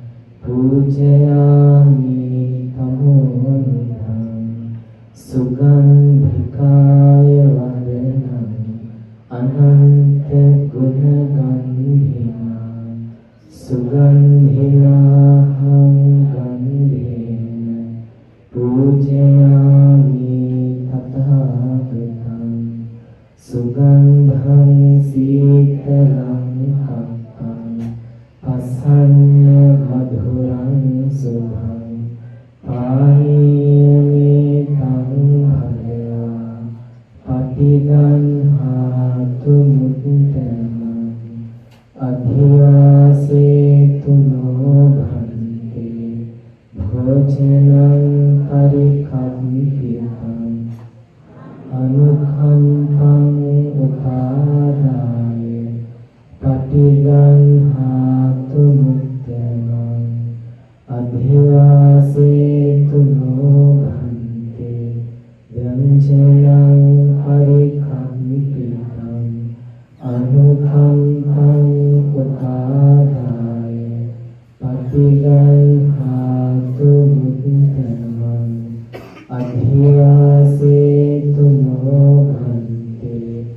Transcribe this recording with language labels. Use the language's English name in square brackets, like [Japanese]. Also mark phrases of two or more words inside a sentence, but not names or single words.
[Pali] පූජයාමි තමෝනිධං සුගන්ධිකාය වදනං අනන්ත ගුණගන්ධිනා සුගන්ධිනාහං ගන්ධේන පූජයාමි තථාගතං සුගන්ධං සීතලං කප්පං පසන්න මధుරං සුභං පානීයමේ තං භගවා පටිගන්හාතු මුත්තමං අධිවාසේතු නෝ භන්තේ භෝජනං පරිකම්පිතං අනුකම්පං උපාදාය පටිගන්හාතු මුත්තමං අධිවාසේතු නෝ භන්තේ ව්‍යංජනං පරිකම්පිතං අනුකම්පං උපාදාය පටිගන්හාතු මුත්තමං අධිවාසේතු නෝ භන්තේ